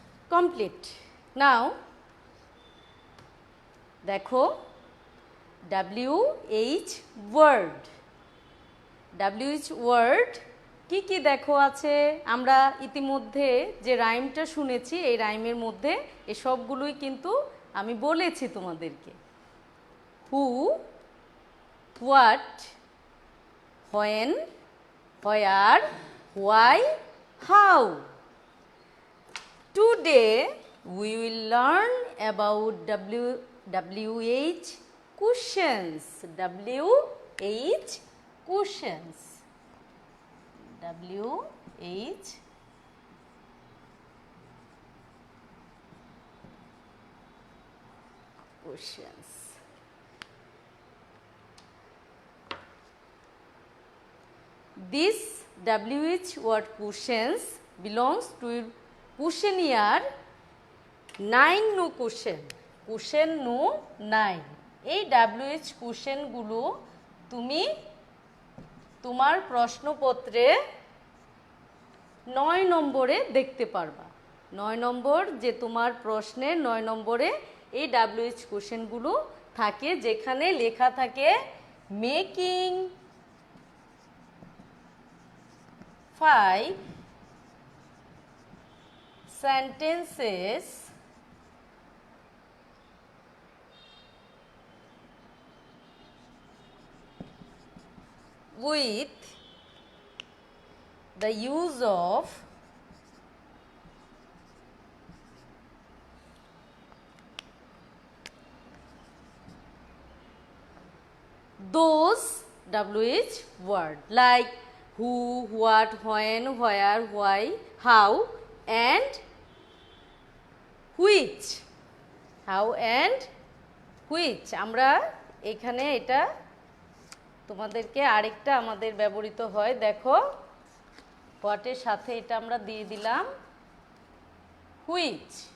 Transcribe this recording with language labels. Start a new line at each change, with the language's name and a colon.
Bangla: Complete. নাও দেখো WH word. WH word কি কি দেখো আছে। আমরা ইতিমধ্যে যে রাইমটা শুনেছি এই রাইমের মধ্যে এই সবগুলোই কিন্তু আমি বলেছি তোমাদেরকে।
English: Who, what, when, where, why, how. Today we will learn about WH questions. WH questions. WH questions. This WH word questions belongs to questionnaire 9 no question. Question no 9.
Bangla: এই WH কোশ্চেনগুলো তুমি তোমার প্রশ্নপত্রে 9 নম্বরে দেখতে পারবা। 9 নম্বর যে তোমার প্রশ্নের 9 নম্বরে এই WH কোশ্চেনগুলো থাকে, যেখানে লেখা থাকে
English: Making 5 sentences with the use of those WH word like who, what, when, where, why, how and which. How and which
Bangla: আমরা এখানে এটা তোমাদেরকে আরেকটা আমাদের ব্যবহৃত হয়, দেখো হোয়াটের সাথে এটা আমরা দিয়ে দিলাম হুইচ।